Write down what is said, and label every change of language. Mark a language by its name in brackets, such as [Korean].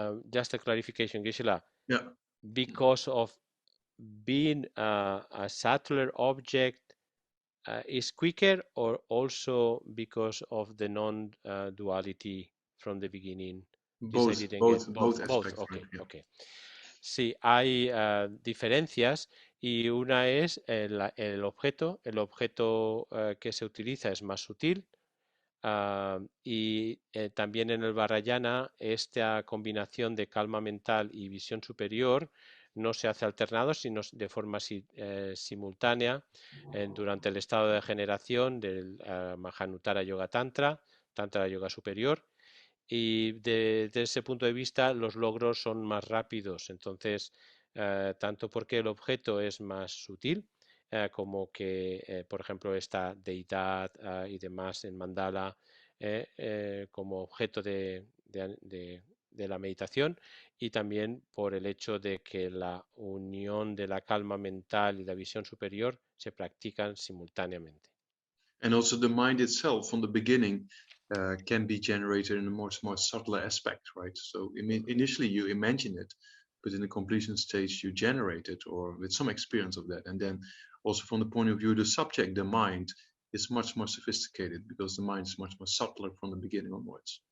[English] Just a clarification, Gisela. Yeah. Because of being a subtler object is quicker, or also because of the non-duality from the beginning? Both aspects. Okay, right? Yeah. okay. [Spanish] Sí, hay diferencias y una es el objeto. El objeto que se utiliza es más sutil. Y también en el Vajrayana esta combinación de calma mental y visión superior no se hace alternado, sino de forma simultánea durante el estado de generación del Mahanuttara Yoga Tantra, Tantra Yoga Superior. Y desde ese punto de vista los logros son más rápidos. Entonces, tanto porque el objeto es más sutil, como que, por ejemplo, esta deidad y demás en mandala como objeto de la meditación, y también por el hecho de que la unión de la calma mental y la visión superior se practican simultáneamente. [English] And also the mind itself from the beginning can be generated in a more subtler aspect, right? So initially you imagine it, but in the completion stage you generate it, or with some experience of that. And then also from the point of view of the subject, the mind is much more sophisticated because the mind is much more subtler from the beginning onwards.